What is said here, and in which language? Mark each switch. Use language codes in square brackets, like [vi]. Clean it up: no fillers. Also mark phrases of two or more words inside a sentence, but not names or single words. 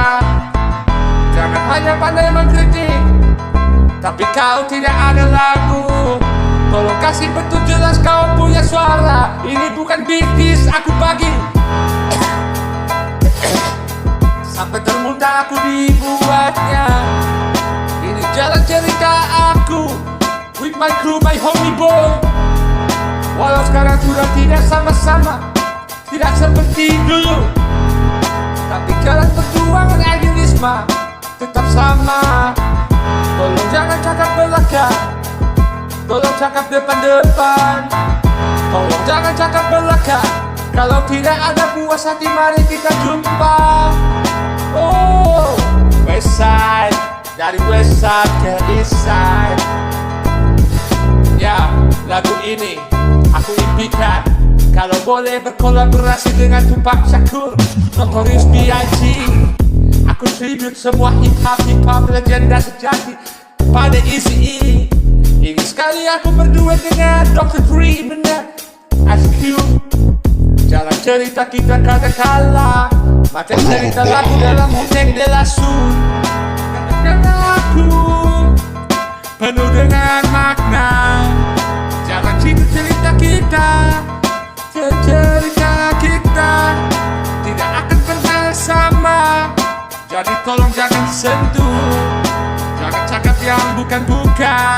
[ms] Jangan hanya pandai mengkritik, tapi kau tidak ada lagu. Tolong kasih betul jelas kau punya suara. Ini bukan bisnis aku bagi. Sampai termuntah aku dibuatnya. Ini jalan cerita aku, [en] with my crew, my homie boy. [ms] Walau sekarang sudah tidak sama-sama, tidak seperti dulu, tapi jalan perjuangan idealisme tetap sama. Tolong jangan cakap belakang, tolong cakap depan-depan. Tolong jangan cakap belakang, Kalau tidak ada puas hati, mari kita jumpa. Oh, West Side, dari West Side ke East Side. Ya, lagu ini aku impikan kalau boleh berkolaborasi dengan Tupac Shakur, Notorious B.I.G. Aku tribute semua hip-hop legenda sejati pada Eazy-E. Ingin sekali aku berdua dengan Dr. Dre, benar Ice Cube. Jalan cerita kita kata-kala, macam cerita lagu dalam Huteng de la Sun. Katakan aku penuh dengan makna. Jalan cerita kita, cerita kita tidak akan pernah sama. Jadi tolong jangan sentuh, jangan cakap yang bukan-bukan.